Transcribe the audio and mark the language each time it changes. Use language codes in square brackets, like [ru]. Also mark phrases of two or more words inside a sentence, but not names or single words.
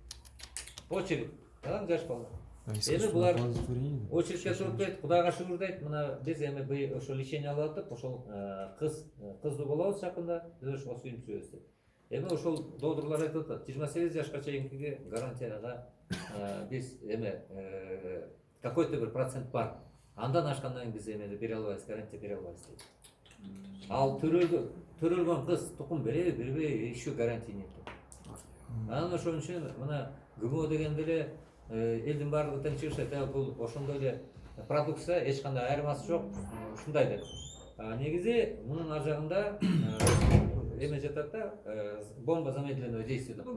[ky] Анан жаш бала. Эми булар очередке туруп дейт, Кудайга шүгүр дейт. Мына биз эми ошо лечение алып атып, ошол кыздуу болобуз жакында, биз ошого сүйүнүп жүрөбүз дейт. Эми ошол доодурлар айтып атат, 28 жашка чейинкиге гарантияга биз какой-то бир процент бар. Андан ашкандан кийин биз эмени бере албайбыз, гарантия бере албайбыз дейт. Ал төрөлгөн кыз тукум береби, бербейби, [ru] еще гарантия нет. [ky] Анан ошон үчүн мына ГМО дегенде эле элдин баардыгы тең чыгышат, бул ошондой эле продукция, эч кандай айырмасы жок, ушундай деп. Негизи мунун ар жагында эме жатат да, [ru] бомба замедленного действия [ky] деп.